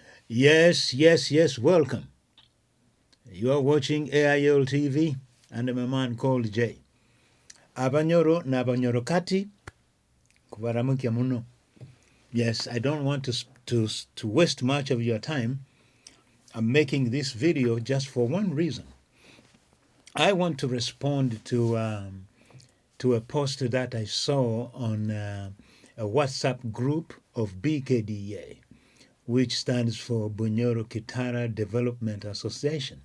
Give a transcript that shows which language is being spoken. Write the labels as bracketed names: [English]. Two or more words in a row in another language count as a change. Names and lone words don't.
[English] Yes, welcome. You are watching AILTV, and I'm a man called Jay. [Nyoro] Abanyoro na Abanyoro kati, kubaramukia muno. [English] Yes, I don't want to waste much of your time. I'm making this video just for one reason. I want to respond to a post that I saw on a WhatsApp group of BKDA, which stands for Bunyoro Kitara Development Association.